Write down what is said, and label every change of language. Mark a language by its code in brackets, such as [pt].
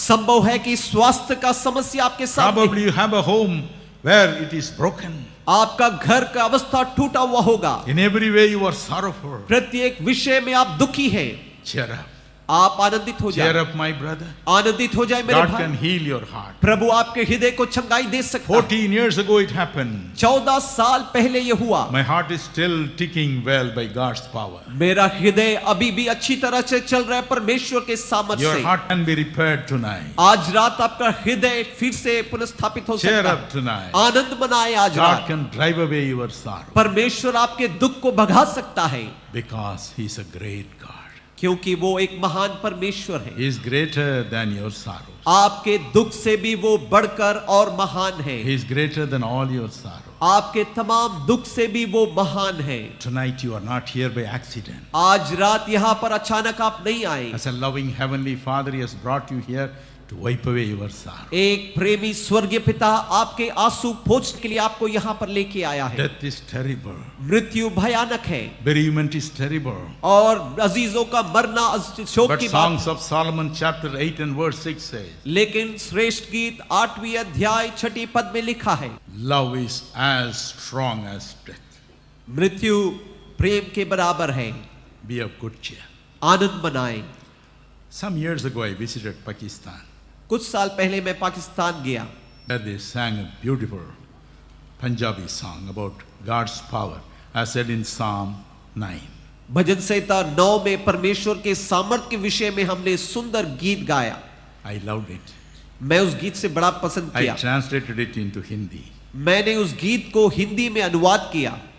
[hi] संभव है कि स्वास्थ्य का समस्या आपके सामने, [en] Probably you have a home where it is broken. [hi] आपका घर का अवस्था टूटा हुआ होगा। [en] In every way you are sorrowful. [hi] प्रत्येक विषय में आप दुखी हैं। [en] Cheer up. [hi] आप आनंदित हो [en] Cheer [hi] जाए, [en] up, my brother. [hi] आनंदित हो जाए मेरे [en] God [hi] भाई। [en] can heal your heart. [hi] प्रभु आपके हृदय को चंगाई दे सकता है। [en] 14 years ago it happened. [hi] 14 साल पहले ये हुआ। [en] My heart is still ticking well by God's power. [hi] मेरा हृदय अभी भी अच्छी तरह से चल रहा है परमेश्वर के सामर्थ्य [en] Your [hi] से। [en] heart can be repaired tonight. [hi] आज रात आपका हृदय फिर से पुनर्स्थापित हो [en] Cheer [hi] सकता [en] up [hi] है। [en] tonight. [hi] आनंद मनाए आज [en] God [hi] रात। [en] can drive away your sorrow [hi] परमेश्वर आपके दुख को भगा सकता है, [en] because He is a great God. [hi] क्योंकि वो एक महान परमेश्वर है। [en] He is greater than your sorrows. [hi] आपके दुख से भी वो बढ़कर और महान है। [en] He is greater than all your sorrows. [hi] आपके तमाम दुख से भी वो महान है। [en] Tonight you are not here by accident. [hi] आज रात यहाँ पर अचानक आप नहीं आए। [en] As a loving heavenly Father, He has brought you here to wipe away your sorrow. [hi] एक प्रेमी स्वर्गीय पिता आपके आंसू पोंछने के लिए आपको यहाँ पर लेके आया है। [en] Death is terrible. [hi] मृत्यु भयानक है [en] Bereavement is terrible. [hi] और अजीजों का मरना शोक [en] But [hi] की बात। [en] Songs of Solomon chapter 8 and verse 6 says, [hi] लेकिन श्रेष्ठ गीत 8वीं अध्याय 6 पद में लिखा है, [en] love is as strong as death. [hi] मृत्यु प्रेम के बराबर है, [en] Be of good cheer. [hi] आनंद मनाएं। [en] Some years ago I visited Pakistan. [hi] कुछ साल पहले मैं पाकिस्तान गया, [en] There they sang a beautiful Punjabi song about God's power, as said in Psalm 9. [hi] भजन संहिता 9 में परमेश्वर के सामर्थ्य के विषय में हमने सुंदर गीत गाया। [en] I loved it. [hi] मैं उस गीत से बड़ा पसंद [en] I [hi] किया। [en] translated it into Hindi. [hi] मैंने उस गीत को हिंदी में अनुवाद किया।